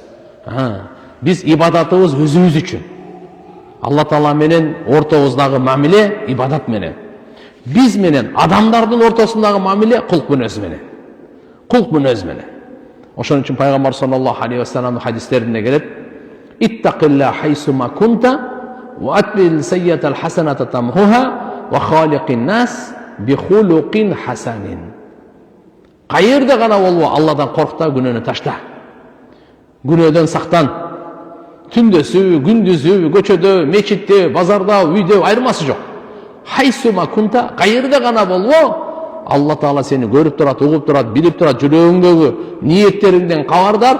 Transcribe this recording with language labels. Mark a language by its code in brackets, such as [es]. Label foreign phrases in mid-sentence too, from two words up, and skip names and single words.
[ky] Биз ибадатыбыз өзүбүз үчүн. Алла Таала менен ортобуздагы мамиле ибадат менен. Биз менен адамдардын ортосундагы мамиле кулк мүнөз менен. Кулк мүнөз менен. Ошон үчүн пайгамбар [ar] صلى الله عليه وسلم [ky] хадистеринде келет: [ar] اتق الله حيثما كنت وأتبع السيئة الحسنة تمحها وخالق الناس بخلق حسن". [ky] Кайерде гана болбо, Алладан корк та, күнөөнү ташта. Күнөөдөн сактан. Түндөсү, күндүзү, көчөдө, мечитте, базарда, үйдө айырмасы жок. [ar] حيثما كنت, [ky] кайерде гана болбо, Алла Таала сени көрүп турат, угуп турат, билип турат, жүрөгүңдөгү ниеттериңден кабардар.